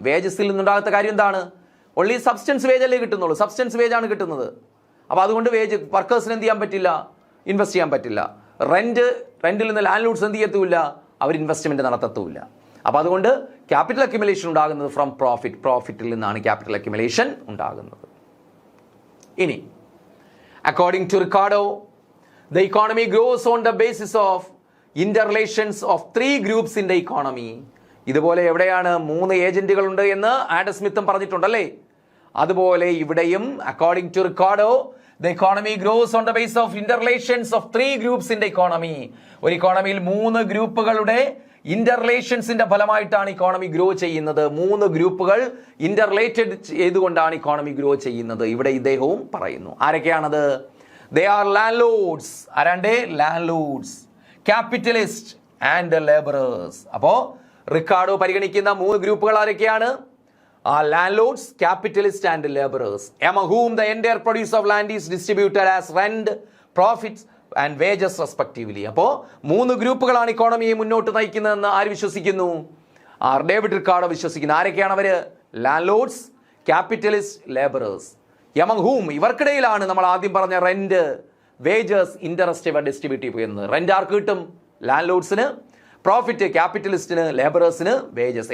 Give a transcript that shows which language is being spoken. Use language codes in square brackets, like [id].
[ml] വേജസിൽ നിന്നുണ്ടാകാത്ത കാര്യം എന്താണ്, only substance wage അല്ലേ കിട്ടുന്നുള്ളൂ, സബ്സ്റ്റൻസ് വേജ് ആണ് കിട്ടുന്നത്. അപ്പോൾ അതുകൊണ്ട് വേജ് വർക്കേഴ്സിന് എന്ത് ചെയ്യാൻ പറ്റില്ല, ഇൻവെസ്റ്റ് ചെയ്യാൻ പറ്റില്ല. റെന്റിൽ നിന്ന് ലാൻഡ് ലോഡ്സ് എന്ത് ചെയ്യത്തുമില്ല, അവർ ഇൻവെസ്റ്റ്മെന്റ് നടത്തത്തുമില്ല. അപ്പോൾ അതുകൊണ്ട് ക്യാപിറ്റൽ അക്യുമുലേഷൻ ഉണ്ടാകുന്നത് ഫ്രം പ്രോഫിറ്റ്. പ്രോഫിറ്റിൽ നിന്നാണ് ക്യാപിറ്റൽ അക്യുമുലേഷൻ ഉണ്ടാകുന്നത്. [en] ഇനി according to Ricardo, the economy grows on the basis of interrelations of three groups in the economy. [ml] ഇതുപോലെ എവിടെയാണ്, 3 ഏജന്റുകളുണ്ട് എന്ന് ആഡം സ്മിത്തും പറഞ്ഞിട്ടുണ്ടല്ലേ. അതുപോലെ ഇവിടെയും [en] According to Ricardo, the economy grows on the basis of interrelations of three groups in the economy. [ml] ഒരു ഇക്കോണമിയിൽ 3 ഗ്രൂപ്പുകളുടെ ഇന്റർറിലേഷൻസിന്റെ ഫലമായിട്ടാണ് economy grow ചെയ്യുന്നത്. 3 ഗ്രൂപ്പുകൾ ഇന്റർറിലേറ്റഡ് ചെയ്തുകൊണ്ടാണ് ഇക്കോണമി ഗ്രോ ചെയ്യുന്നത്. ഇവിടെ ഇദ്ദേഹവും പറയുന്നു. [en] ആരൊക്കെയാണത്, they are landlords. ആരാണ്ട്, landlords, capitalists and laborers. [ml] അപ്പോൾ റിക്കാർഡോ പരിഗണിക്കുന്ന 3 ഗ്രൂപ്പുകൾ ആരൊക്കെയാണ്, [en] landlords, capitalists and laborers, among whom the entire produce of land is distributed as rent, profits and wages respectively. [ml] അപ്പോൾ 3 ഗ്രൂപ്പുകളാണ് ഇക്കോണമിയെ മുന്നോട്ട് നയിക്കുന്നതെന്ന് ആര് വിശ്വസിക്കുന്നു, ഡേവിഡ് റിക്കാർഡോ വിശ്വസിക്കുന്നു. ആരൊക്കെയാണ് അവർ, ലാൻഡ്ലോഡ്സ്, ക്യാപിറ്റലിസ്റ്റ്, ലേബറേഴ്സ്. [en] among whom, [ml] ഇവർക്കിടയിലാണ് നമ്മൾ ആദ്യം പറഞ്ഞ റെന്റ്, വേജസ്, ഇൻട്രസ്റ്റ് ഇവർ ഡിസ്ട്രിബ്യൂട്ട് ചെയ്യുന്നത്. റെന്റ് ആർക്ക് കിട്ടും, ലാൻഡ് ലോഡ്സിന്. Profit ക്യാപിറ്റലിസ്റ്റിന്, ലേബറേഴ്സിന് wages.